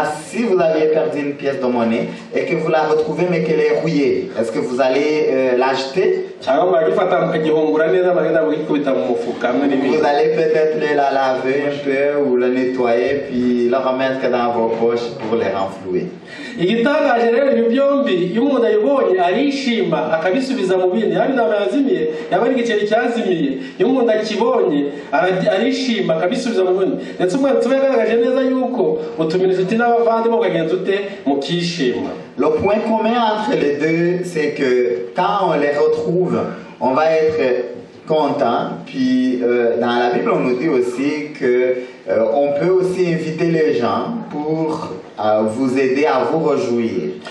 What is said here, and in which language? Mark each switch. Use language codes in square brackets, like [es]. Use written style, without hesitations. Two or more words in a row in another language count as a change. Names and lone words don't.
[fr] Si vous aviez perdu une pièce de monnaie et que vous la retrouvez mais qu'elle est rouillée, est-ce que vous allez l'acheter? Vous allez peut-être la laver un peu ou la nettoyer puis la remettre dans vos poches pour les renflouer. [rw] Igitangaje rero ibi byombi iyo umuntu ayibonye arishima akabisubiza mu bindi yaba intama yazimiye yaba ari igiceri cyazimiye iyo umuntu akibonye arishima akabisubiza mu bindi ndetse umwana tubagaragaje neza yuko utumira inshuti n'abavandimwe ukagenza ute mukishima. [fr] Le point commun entre les deux, c'est que quand on les retrouve, on va être content. Puis dans la Bible, on nous dit aussi que on peut aussi inviter les gens pour vous aider à vous réjouir.